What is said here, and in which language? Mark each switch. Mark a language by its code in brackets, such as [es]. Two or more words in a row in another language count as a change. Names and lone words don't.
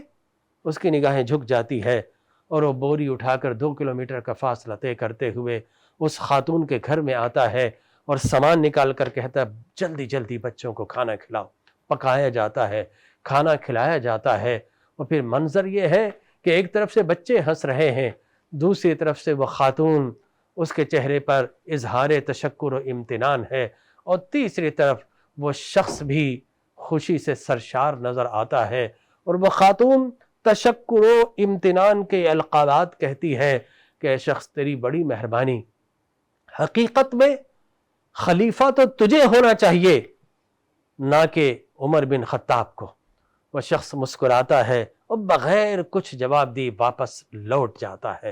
[ur] اس کی نگاہیں جھک جاتی ہے اور وہ بوری اٹھا کر 2 کلومیٹر کا فاصلہ طے کرتے ہوئے اس خاتون کے گھر میں آتا ہے اور سامان نکال کر کہتا ہے جلدی جلدی بچوں کو کھانا کھلاؤ۔ پکایا جاتا ہے، کھانا کھلایا جاتا ہے، اور پھر منظر یہ ہے کہ ایک طرف سے بچے ہنس رہے ہیں، دوسری طرف سے وہ خاتون، اس کے چہرے پر اظہار تشکر و امتنان ہے، اور تیسری طرف وہ شخص بھی خوشی سے سرشار نظر آتا ہے، اور وہ خاتون تشکر و امتنان کے القابات کہتی ہے کہ اے شخص تیری بڑی مہربانی، حقیقت میں خلیفہ تو تجھے ہونا چاہیے نہ کہ عمر بن خطاب کو۔ وہ شخص مسکراتا ہے اور بغیر کچھ جواب دی واپس لوٹ جاتا ہے۔